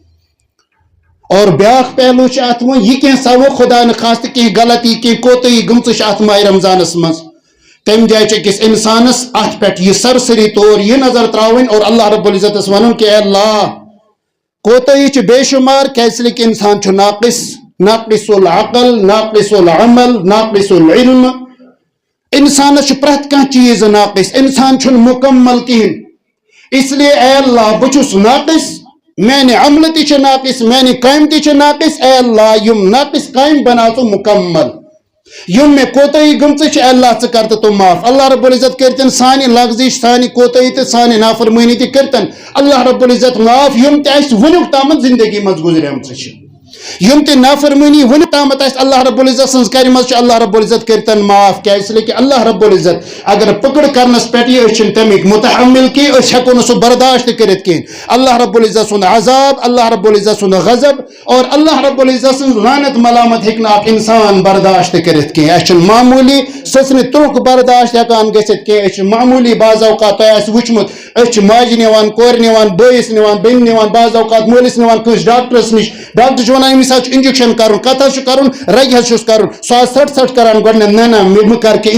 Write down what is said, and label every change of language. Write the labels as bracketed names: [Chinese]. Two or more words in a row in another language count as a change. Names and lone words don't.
[Kashmiri] اور بیاکھ پہلو چھُ اتھ وۄنۍ یہِ کینٛژھا وۄنۍ خدا نخواستہٕ کینٛہہ غلطی کینٛہہ کوتٲہی گٔمژٕ چھِ اتھ ماہ رمضانس منٛز تمہِ جایہِ چھِ أکِس انسانس اتھ پٮ۪ٹھ یہِ سرسری طور یہِ نظر تراوٕنۍ اور اللہ رب العزتس ونُن کہ اے اللہ کوتٲہی چھِ بے شُمار کیازِ لیکن انسان چھُ ناقص العقل ناقص العمل ناقص العلم انسانس چھُ پرٛٮ۪تھ کانٛہہ چیٖز ناقص انسان چھُنہٕ مُکمل کِہیٖنۍ [Urdu] اس لیے [Kashmiri] اے اللہ بہٕ چھُس ناقص میانہِ عملہٕ تہِ چھِ ناقص میانہِ کامہِ تہِ چھِ ناقص اے اللہ یِم ناقص کامہِ بناو ژٕ مُکمل یِم مےٚ کوتٲہی گٔمژٕ چھِ اے اللہ ژٕ کر تہٕ تِم معاف اللہ رب العزت کٔرتن سانہِ لغزِش سانہِ کوتٲہی تہٕ سانہِ نافرمٲنی تہِ کٔرتن اللہ رب العزت معاف یِم تہِ اَسہِ وُنیُک تامتھ زندگی منٛز گُزریمژٕ چھِ یِم تہِ نافرمٲنی وُنیُک تامتھ اَسہِ اللہ رب العزت سٕنٛز کرِمژ چھِ اللہ رب العزت کٔرتن معاف کیازِ لیکن اللہ رب العزت اگر پکڑ کرنس پٮ۪ٹھ یہِ أسۍ چھِنہٕ تمیُک متحمل کینٛہہ أسۍ ہٮ۪کو نہٕ سُہ برداشت تہِ کٔرِتھ کِہیٖنۍ اللہ رب العزت سُنٛد عذاب اللہ رب العزت سُنٛد غضب اور اللہ رب العزت سٕنٛز لعنت ملامت ہیٚکہِ نہٕ اکھ انسان برداشت تہِ کٔرِتھ کینٛہہ اَسہِ چھُنہٕ معموٗلی سٕژنہِ تُرٛک برداشت ہٮ۪کان گٔژھِتھ کینٛہہ أسۍ چھِ معموٗلی بعض اوقات تۄہہِ آسہِ وٕچھمُت أسۍ چھِ ماجہِ نِوان کورِ نِوان بٲیِس نِوان بیٚنہِ نِوان بعض اوقات مٲلِس نِوان کٲنٛسہِ ڈاکٹرس نِش ڈاکٹر چھُ ونان أمِس حظ چھُ انجکشن کرُن کتھ حظ چھُ کرُن رگہِ حظ چھُس کرُن سُہ حظ ژھٹ کران گۄڈٕنٮ۪تھ نہ مےٚ کر کینٛہہ